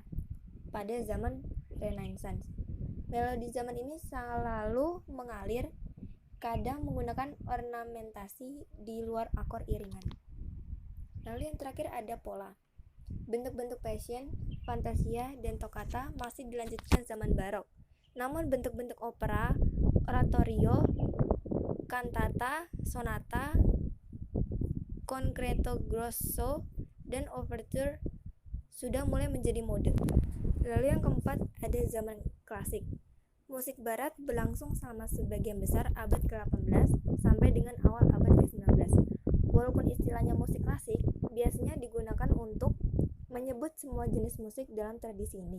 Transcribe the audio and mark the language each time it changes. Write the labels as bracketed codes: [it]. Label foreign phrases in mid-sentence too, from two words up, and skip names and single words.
[id] Pada zaman Renaissance, melodi zaman ini selalu mengalir, kadang menggunakan ornamentasi di luar akor iringan. Lalu yang terakhir ada pola. Bentuk-bentuk passion, fantasia, dan toccata masih dilanjutkan zaman barok. Namun bentuk-bentuk opera, oratorio, cantata, sonata, concerto grosso, dan overture sudah mulai menjadi mode. Lalu yang keempat ada zaman klasik. Musik barat berlangsung selama sebagian besar abad ke-18 sampai dengan awal abad ke-19. Walaupun istilahnya musik klasik biasanya digunakan untuk menyebut semua jenis musik dalam tradisi ini.